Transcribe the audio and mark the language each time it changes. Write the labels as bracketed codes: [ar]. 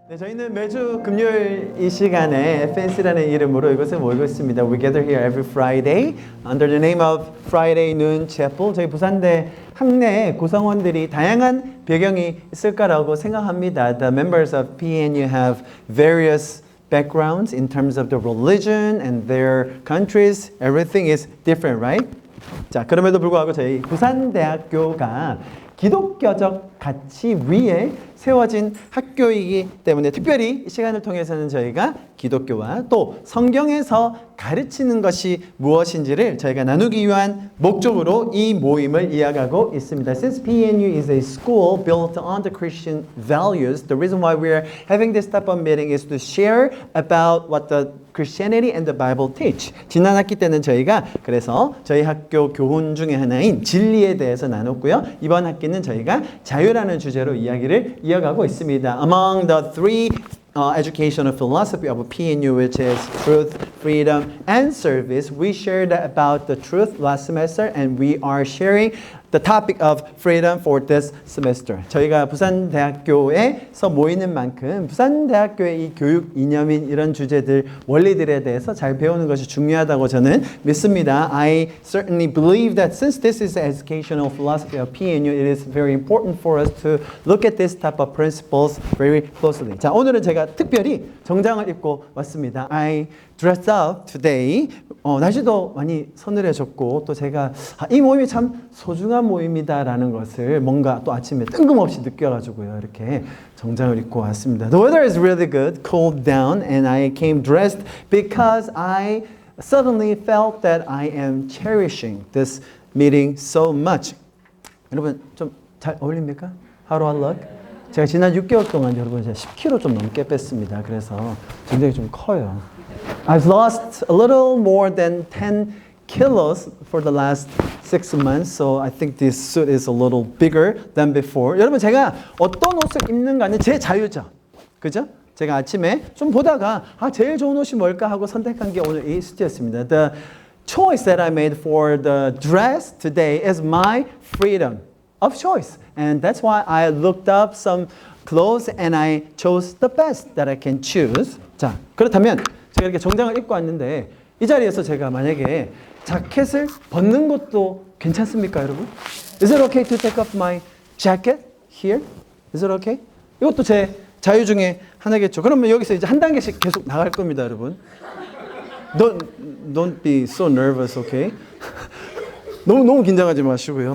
[ko] 네, 저희는 매주 금요일 이 시간에 FNC라는 이름으로 이것을 모이고 있습니다. [en] We gather here every Friday under the name of Friday Noon Chapel. [ko] 저희 부산대 학내 구성원들이 다양한 배경이 있을 거라고 생각합니다. [en] The members of PNU have various backgrounds in terms of the religion and their countries. Everything is different, right? [ko] 자, 그럼에도 불구하고 저희 부산대학교가 기독교적 가치 위에 세워진 학교이기 때문에 특별히 이 시간을 통해서는 저희가 기독교와 또 성경에서 가르치는 것이 무엇인지를 저희가 나누기 위한 목적으로 이 모임을 이어가고 있습니다. [en] Since PNU is a school built on the Christian values, the reason why we are having this type of meeting is to share about what the Christianity and the Bible teach. [ko] 지난 학기 때는 저희가 그래서 저희 학교 교훈 중에 하나인 진리에 대해서 나눴고요. 이번 학기는 저희가 자유라는 주제로 이야기를 이어가고 있습니다. [en] Among the three educational philosophy of PNU, which is truth, freedom, and service, we shared about the truth last semester, and we are sharing the topic of freedom for this semester. [ko] 저희가 부산대학교에서 모이는 만큼 부산대학교의 이 교육 이념인 이런 주제들, 원리들에 대해서 잘 배우는 것이 중요하다고 저는 믿습니다. [en] I certainly believe that since this is the educational philosophy of PNU, it is very important for us to look at this type of principles very closely. [ko] 자, 오늘은 제가 특별히 정장을 입고 왔습니다. [en] I dressed up today. [ko] 날씨도 많이 서늘해졌고 또 제가 이 모임이 참 소중한 모임이다라는 것을 뭔가 또 아침에 뜬금없이 느껴가지고요. 이렇게 정장을 입고 왔습니다. [en] The weather is really good, cooled down, and I came dressed because I suddenly felt that I am cherishing this meeting so much. [ko] 여러분 좀 잘 어울립니까? [en] How do I look? [ko] 제가 지난 6개월 동안 여러분 제가 10kg 좀 넘게 뺐습니다. 그래서 굉장히 좀 커요. [en] I've lost a little more than 10 kilos for the last 6 months, so I think this suit is a little bigger than before. [ko] 여러분 제가 어떤 옷을 입는가는 제 자유죠. 그죠? 제가 아침에 좀 보다가 제일 좋은 옷이 뭘까 하고 선택한 게 오늘 이 수트였습니다. [en] The choice that I made for the dress today is my freedom of choice. And that's why I looked up some clothes and I chose the best that I can choose. [ko] 자, 그렇다면 제가 이렇게 정장을 입고 왔는데 이 자리에서 제가 만약에 자켓을 벗는 것도 괜찮습니까, 여러분? [en] Is it okay to take off my jacket here? Is it okay? [ko] 이것도 제 자유 중에 하나겠죠. 그러면 여기서 이제 한 단계씩 계속 나갈 겁니다, 여러분. [en] Don't be so nervous, okay? [ko] 너무 긴장하지 마시고요.